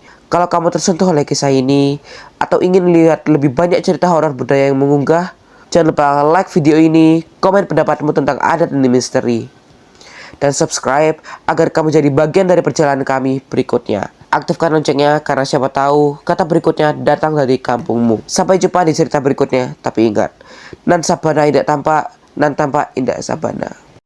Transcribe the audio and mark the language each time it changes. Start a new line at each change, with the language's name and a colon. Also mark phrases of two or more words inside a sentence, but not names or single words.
Indonesian: Kalau kamu tersentuh oleh kisah ini atau ingin lihat lebih banyak cerita horor budaya yang mengunggah, jangan lupa like video ini, komen pendapatmu tentang adat dan misteri, dan subscribe agar kamu jadi bagian dari perjalanan kami berikutnya. Aktifkan loncengnya karena siapa tahu kata berikutnya datang dari kampungmu. Sampai jumpa di cerita berikutnya, tapi ingat,
Minangkabau: nan sabana indak tampak, nan tampak indak sabana.